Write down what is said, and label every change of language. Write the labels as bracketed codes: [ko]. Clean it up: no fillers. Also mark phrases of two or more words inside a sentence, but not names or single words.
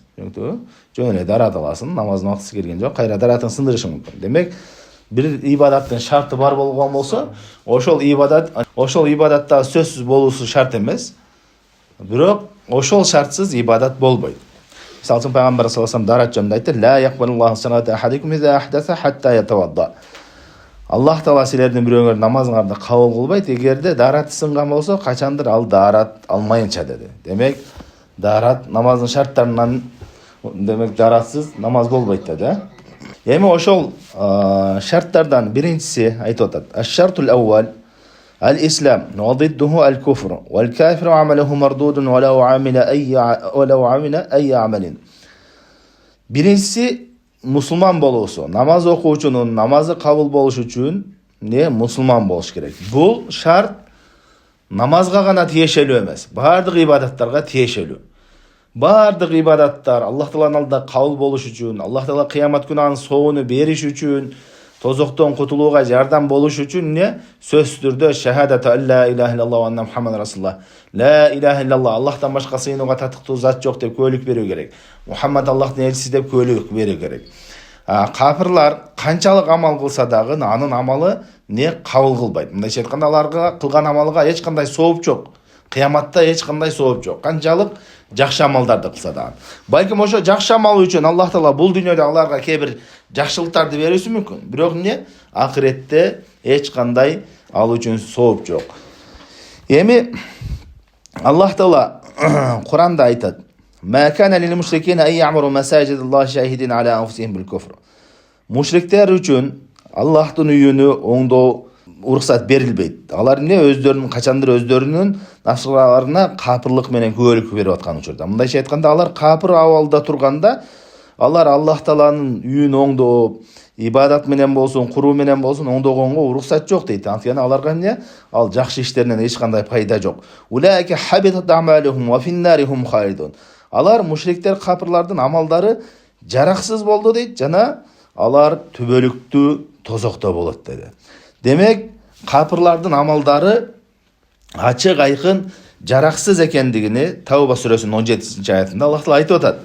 [ky] Жөн эле даарат аласың, намаздын убактысы келген жок, кайра дааратың сындырышың мүмкүн. Демек, бир ибадаттын шарты бар болгон болсо, ошол ибадатта сөзсүз болуусу шарт эмес. Бирок ошол шартсыз ибадат болбойт. Мисалы үчүн пайгамбар [ar] صلى الله عليه وسلم [ky] даарат жөнүндө айтты: [ar] "لا يقبل الله صلاة أحدكم إذا أحدث حتى يتوضأ." [ky] Аллах Таала силердин бирөөңөр намазыңарды кабыл кылбайт, эгерде даараты сынган болсо, качандыр ал даарат алмайынча деди. Демек, даарат намаздын шарттарынан, демек дааратсыз намаз болбойт деди. Эми ошол шарттардан биринчиси айтып атат: [ar] "الشرط الأول الإسلام وضده الكفر والكافر عمله مردود ولو عمل أي عمل." [ky] Биринчиси мусулман болуусу. Намаз окуучунун намазы кабыл болуш үчүн мусулман болуш керек. Бул шарт намазга гана тиешелүү эмес, баардык ибадаттарга тиешелүү. Баардык ибадаттар Аллах Тааланын алдында кабыл болуш үчүн, Аллах Таала кыямат күнү анын соогуну бериш үчүн, тозоктон кутулууга жардам болуш үчүн сөзсүз түрдө [ar] شهادة لا إله إلا الله وأن محمدا رسول الله، لا إله إلا الله, [ky] Аллахтан башка сыйынууга татыктуу зат жок деп күбөлүк берүү керек. Мухаммад Аллахтын элчиси деп күбөлүк берүү керек. Кафирлар канчалык амал кылса дагы анын амалы кабыл кылбайт. Мындайча айтканда, аларга кылган амалга эч кандай сооп жок. Кыяматта эч кандай сооп жок. Канчалык жакшы амалдарды кылса дагы. Балким ошо жакшы амал үчүн Аллах Таала бул дүйнөдө аларга кээ бир жакшылыктарды берүүсү мүмкүн. Бирок акыретте эч кандай ал үчүн сооп жок. Эми Аллах Таала Куранда айтат: [ar] "ما كان للمشركين أن يعمروا مساجد الله شاهدين على أنفسهم بالكفر." [ky] Мушриктер үчүн Аллахтын үйүнү оңдоо уруксат берилбейт. Алар өздөрүнүн качандыр өздөрүнүн нафсыларына капырлык менен күбөлүк берип аткан учурда. Мындайча айтканда, алар капыр абалда турганда, алар Аллах Тааланын үйүн оңдоп, ибадат менен болсун, куруу менен болсун оңдогонго уруксат жок дейт. Анткени аларга ал жакшы иштеринен эч кандай пайда жок. [ar] أولئك حبطت أعمالهم وفي النار هم خالدون. [ky] Алар мушриктер, капырлардын амалдары жараксыз болду дейт, жана алар түбөлүктүү тозокто болот деди. Демек, капырлардын амалдары ачык айкын жараксыз экендигини Тауба сүрөсүнүн 17-аятында Аллах Таала айтып атат.